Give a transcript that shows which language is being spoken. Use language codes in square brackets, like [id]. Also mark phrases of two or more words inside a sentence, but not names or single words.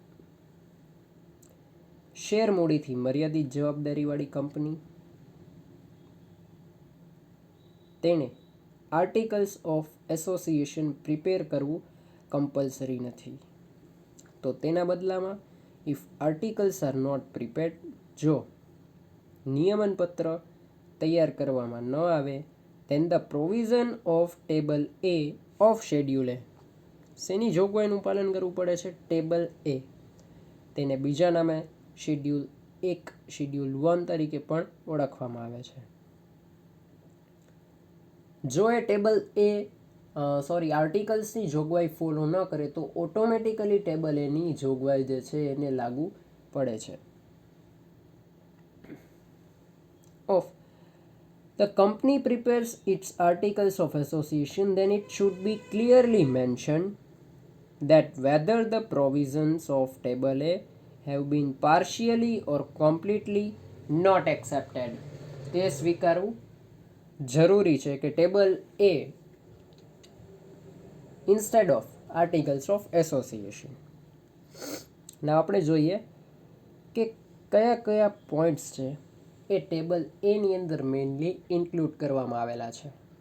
[gu] શેર મૂડીથી મર્યાદિત જવાબદારીવાળી કંપની તેણે [en] articles of association [gu] પ્રિપેર કરવું કમ્પલસરી નથી. તો તેના બદલામાં [en] if articles are not prepared, [gu] જો નિયમનપત્ર તૈયાર કરવામાં ન આવે, [en] then the provision of table A of schedule A, [gu] શેની જોગવાઈનું પાલન કરવું પડે છે? ટેબલ A, તેને બીજા નામે શેડ્યુલ 1 શેડ્યુલ 1 તરીકે પણ ઓળખવામાં આવે છે. જો એ ટેબલ એ આર્ટિકલ્સની જોગવાઈ ફોલો ન કરે તો ઓટોમેટિકલી ટેબલ એની જોગવાઈ જે છે એને લાગુ પડે છે. [en] ઓફ the company prepares its articles of association, then it should be clearly mentioned that whether the provisions of table A have been partially or completely not accepted. [gu] તે સ્વીકારવું જરૂરી છે કે ટેબલ A [en] instead of articles of association. [gu] ના આપણે જોઈએ કે કયા કયા પોઈન્ટ્સ છે એ ટેબલ એની અંદર [en] mainly include [gu] કરવામાં આવેલા છે.